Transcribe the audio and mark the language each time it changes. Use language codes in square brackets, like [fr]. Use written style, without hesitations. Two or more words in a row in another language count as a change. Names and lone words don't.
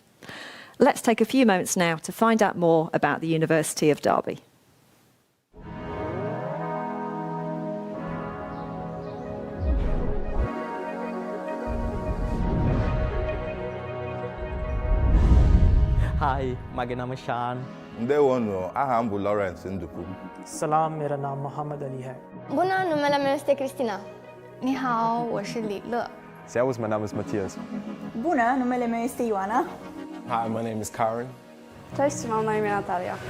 [en] Let's take a few moments now to find out more about the University of Derby. Hi, my name is Shan. [ig] Ndewono, aham bu Lawrence Nduku. [hi] सलाम मेरा नाम मोहम्मद अली है [ro] 不呢，numele meu este Cristina. [zh] 你好，我是李乐。 [de] Servus, mein Name ist Matthias. [ro] Bună, numele meu este Ioana. [en] Hi, my name is Karen. [pl] Cześć, mam na imię Natalia.